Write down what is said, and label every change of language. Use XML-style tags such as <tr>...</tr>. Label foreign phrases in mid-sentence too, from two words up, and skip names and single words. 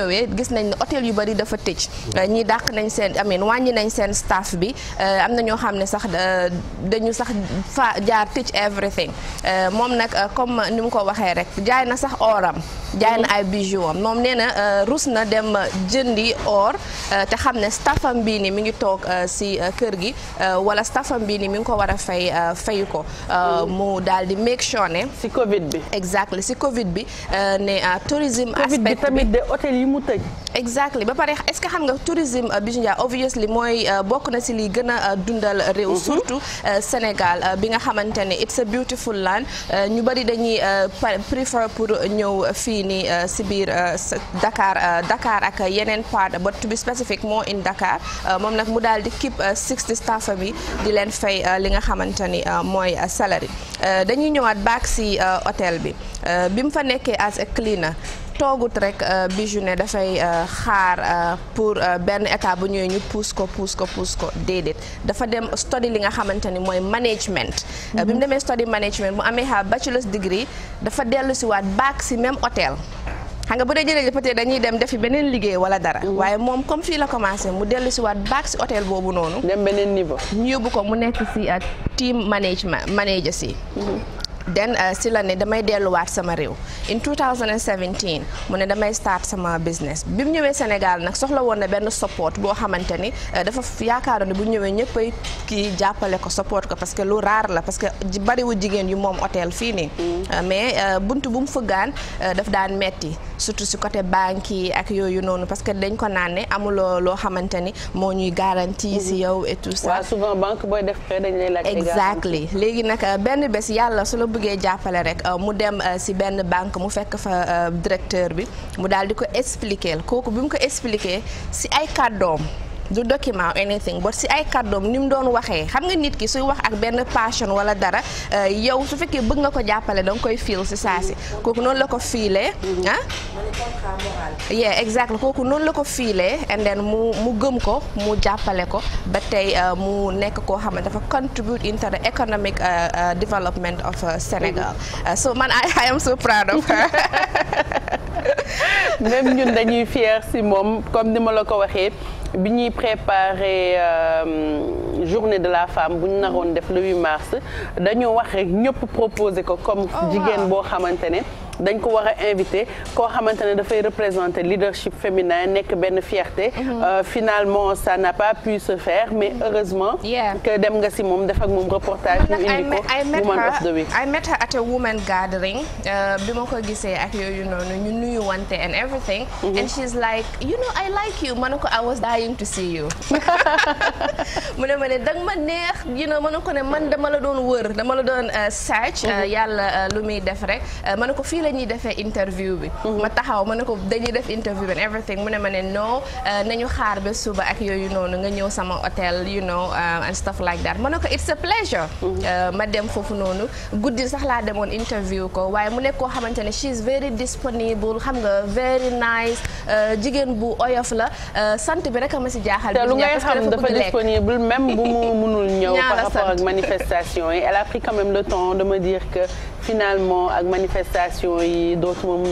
<wo>ñëwee gis nañ ne hôtel yu bari dafa tëj ñi dàq nañ seen wàññi nañ seen staff bi am na ñoo xam ne sax dañu sax fa jaar tëj everything moom nag comme ni mu ko waxee rek jaay na sax oram jaay na ay bijoux am moom nee na rus na dem jëndi or te xam ne staffam bii ni mi ngi toog si kër gi wala staffam bii ni mi ngi ko war a fayu ko mu daal di</wo> <en>make sure</en> <wo>ne si Covid bi exactly si Covid bi ne tourisme Covid bi aspect tamit de hôtel yi mu tëj exactly ba pare</wo> <fr>est-ce que</fr> <wo>xam nga tourisme Bijou Ndiaye obviously mooy bokk na si li gën a dundal réew surtout Sénégal bi nga xamante ne</wo> <en>it's a beautiful land</en> <wo>ñu bari dañuy prefer pour ñëw fii nii si biir Dakar ak yeneen part</wo> <en>but to be specific more in Dakar</en> <wo>moom nag mu daal di keep 60 staff bi di leen fay li nga xamante ni mooy salary dañuy ñëwaat back si hôtel bi bi mu fa nekkee</wo> <en>as a cleaner</en> <wo>toogut rek Bijou ne dafay xaar pour benn état bu ñëwee ñu pousse ko déedéet dafa dem study li nga xamante ni mooy management bi mu demee</wo> <en>study management</en> <wo>mu amee</wo> <en>bachelor's degree</en> <wo>dafa dellu si waat back si même hôtel xam nga bu dee jëlee peut-être dañuy dem defi beneen liggéey wala dara waaye moom comme fii la commencé mu dellu si waat back si hôtel boobu noonu dem beneen niveau ñu yóbbu ko mu nekk si</wo> <en>team manager</en> <wo>si den si la ne damay delluwaat sama réew in 2017 mu ne damay start sama business bi mu ñëwee Sénégal nag soxla woon na benn support boo xamante ni dafa yaakaaroon ne bu ñëwee ñëppay kii jàppale ko support ko</wo> <fr>parce que</fr> <wo>lu raar la</wo> <fr>parce que</fr> <wo>bariwu jigéen yu moom hôtel fii nii mais buntu bu mu fëggaan daf daan metti surtout si côté banque yi ak yooyu noonu parce que dañ ko naan ne amuloo loo xamante ni moo ñuy garantie si yow</wo> <fr>et tout ça.</fr> <wo>waaw souvent banque booy def prêt dañ lay laaj. exactly léegi nag benn bés yàlla su la bëggee jàppale rek mu dem si benn banque mu fekk fa directeur bi mu daal di ko expliquer kooku bi mu ko expliquer si ay kàddoom du document</wo> <en>anything but</en> <wo>si ay kàddoom ni mu doon waxee xam nga nit ki suy wax ak benn passion wala dara yow su fekkee bëgg nga ko jàppale danga koy feel si saa si kooku noonu la ko fiilee</wo> <en>yeah exactly</en> <wo>kooku noonu la ko fiilee</wo> <en>and then</en> <wo>mu gëm ko mu jàppale ko ba tey mu nekk koo xam ne dafa</wo> <en>contribute into the economic development of Senegal</en> <wo>so man</wo> <en>I am so proud of her.</en> <wo>même ñun dañuy fier si moom comme ni ma la ko waxee bi ñuy préparer</wo> <fr>journée de la femme</fr> <wo>bu ñu naroon def</wo> <fr>le 8 mars</fr> <wo>dañoo wax rek ñëpp proposer ko comme jigéen boo xamante ne dañ ko war a invité koo xamante ne dafay représenter</wo> <fr>leadership féminin</fr> <wo>nekk benn fierté.</wo> <fr>Finalement ça n'a pas pu se faire mais heureusement.</fr> <wo>que dem nga si moom def ak moom reportage. ñu indi ko Woman of the Week.</wo> <en>I met her at a woman gathering</en> <wo>bi ma ko gisee ak yooyu noonu ñu nuyu wante</wo> <en>and everything. and she's like I like you</en> <wo>ma ne ko</wo> <en>I was dying to see you.</en> <wo>mu ne ma ne danga ma neex ma ne ko ne man dama la doon wër dama la doon search. yàlla lu muy def rek ma ne ko fii la ñuy defee interview bi. ma taxaw ma ne ko dañuy def interview bi</wo> <en>and everything</en> <wo>mu ne ma ne non nañu xaar ba suba ak yooyu noonu nga ñëw sama hôtel</wo> <en>and stuff like that</en> <wo>ma ne ko</wo> <en>it's a pleasure.</en> <wo>ma dem foofu noonu guddi sax laa demoon interview ko waaye mu nekk koo xamante ne</wo> <en>she is very</en> <wo>disponible xam nga</wo> <en>very nice</en> <wo>jigéen bu oyof la sant bi rek a ma si jaaxal. te lu ngay xam dafa disponible même bu mu mënul ñëw</wo> <fr>par rapport</fr> <wo>ak manifestation yi</wo> <fr>elle a pris quand même le temps de me dire que finalement</fr> <wo>ak manifestation yi dootuma mën</wo>